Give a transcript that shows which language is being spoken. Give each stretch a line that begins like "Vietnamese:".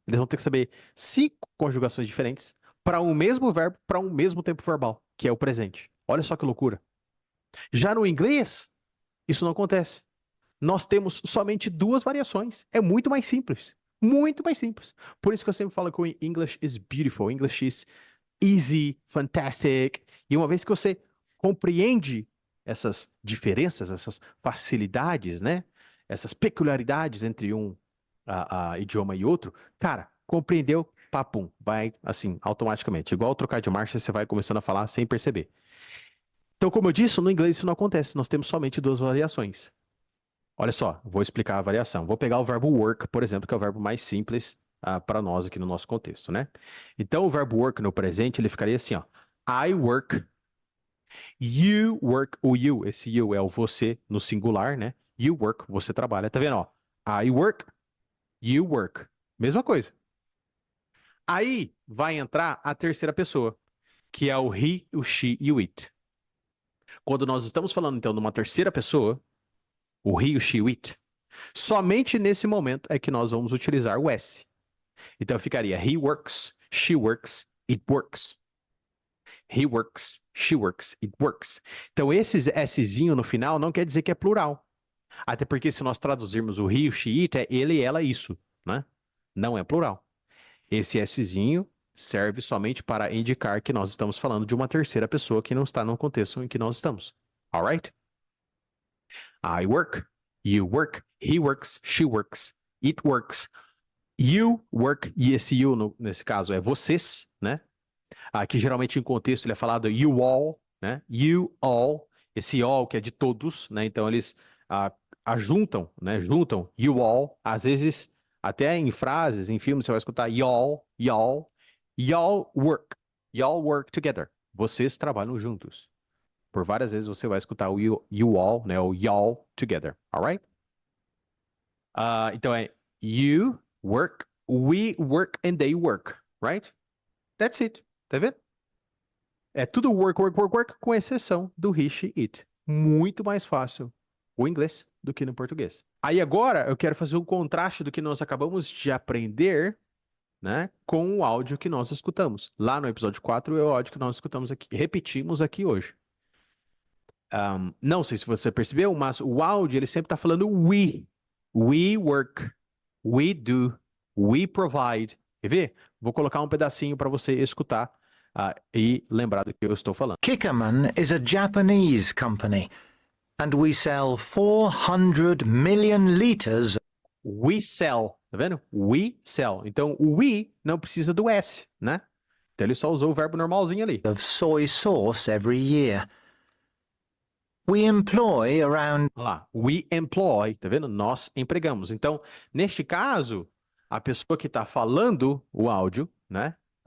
Portuguese: Eles vão ter que saber 5 conjugações diferentes para um mesmo verbo, para um mesmo tempo verbal, que é o presente. Olha só que loucura. Já no inglês, isso não acontece. Nós temos somente 2 variações. É muito mais simples. Muito mais simples. Por isso que eu sempre falo que o
English: English is beautiful. English is easy, fantastic.
Portuguese: E uma vez que você compreende essas diferenças, essas facilidades, né? Essas peculiaridades entre um idioma e outro, cara, compreendeu, papum, vai assim, automaticamente. Igual trocar de marcha, você vai começando a falar sem perceber. Então, como eu disse, no inglês isso não acontece. Nós temos somente 2 variações. Olha só, vou explicar a variação. Vou pegar o verbo work, por exemplo, que é o verbo mais simples para nós aqui no nosso contexto, né? Então, o verbo work no presente, ele ficaria assim, ó.
English: I work, you work,
Portuguese: o you, esse you é o você no singular, né?
English: You work,
Portuguese: você trabalha. Tá vendo, ó?
English: I work, you work.
Portuguese: Mesma coisa. Aí vai entrar a terceira pessoa, que é o he, o she e o it. Quando nós estamos falando, então, de uma terceira pessoa, o he, o she, o it, somente nesse momento é que nós vamos utilizar o S.
English: Então ficaria he works, she works, it works. He works, she works, it works.
Portuguese: Então esse Szinho no final não quer dizer que é plural. Até porque se nós traduzirmos o he, o she, it, é ele, ela, isso, né? Não é plural. Esse Szinho serve somente para indicar que nós estamos falando de uma terceira pessoa que não está no contexto em que nós estamos.
English: Alright? I work, you work, he works, she works, it works, you work,
Portuguese: e esse you nesse caso é vocês, né? Aqui geralmente em contexto ele é falado you all, né? You all, esse all que é de todos, né? Então eles ajuntam, né? Juntam you all, às vezes até em frases, em filmes você vai escutar y'all, y'all,
English: y'all work together.
Portuguese: Vocês trabalham juntos. Por várias vezes você vai escutar o you all, né?
English: O y'all together, alright? Então é you work, we work and they work, right? That's it.
Portuguese: Tá vendo? É tudo work, work, work, work, com exceção do he, she, it. Muito mais fácil o inglês do que no português. Aí agora eu quero fazer um contraste do que nós acabamos de aprender, né, com o áudio que nós escutamos. Lá no episódio 4 é o áudio que nós escutamos aqui, repetimos aqui hoje. Não sei se você percebeu, mas o áudio ele sempre está falando we.
English: We work, we do, we provide. Quer ver?
Portuguese: Vou colocar um pedacinho para você escutar e lembrar do que eu estou falando.
English: Kikkoman is a Japanese company, and we sell 400 million liters We sell,
Portuguese: tá vendo?
English: We sell.
Portuguese: Então, o we não precisa do S, né? Então, ele só usou o verbo normalzinho ali.
English: of soy sauce every year. We employ around
Portuguese: Olha lá,
English: we employ,
Portuguese: tá vendo? Nós empregamos. Então, neste caso, a pessoa que está falando o áudio, né?